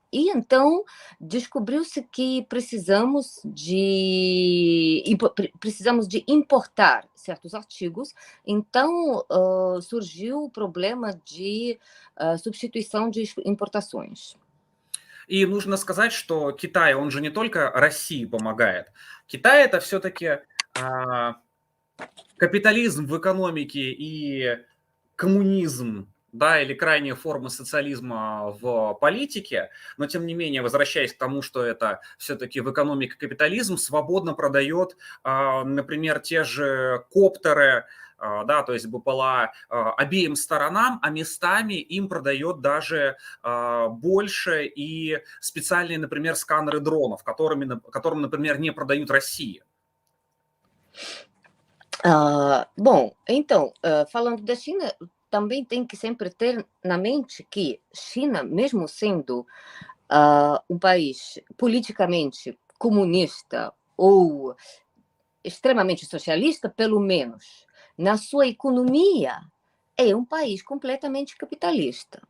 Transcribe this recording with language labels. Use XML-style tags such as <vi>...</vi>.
<pt>E então descobriu-se que precisamos de importar certos artigos. Então surgiu o problema de substituição de importações.</pt> <ru>И нужно сказать, что Китай, он же не только России помогает. Китай – это все-таки капитализм в экономике и коммунизм да, или крайние формы социализма в политике, но тем не менее, возвращаясь к тому, что это все-таки в экономике капитализм, свободно продает, например, те же коптеры, да, то есть БПЛА обеим сторонам, а местами им продает даже больше и специальные, например, сканеры дронов, которым, например, не продают России.</ru> <pt>Bom, então, falando da China, também tem que sempre ter na mente que China, mesmo sendo um país politicamente comunista ou extremamente socialista, pelo menos na sua economia, é um país completamente capitalista.</pt>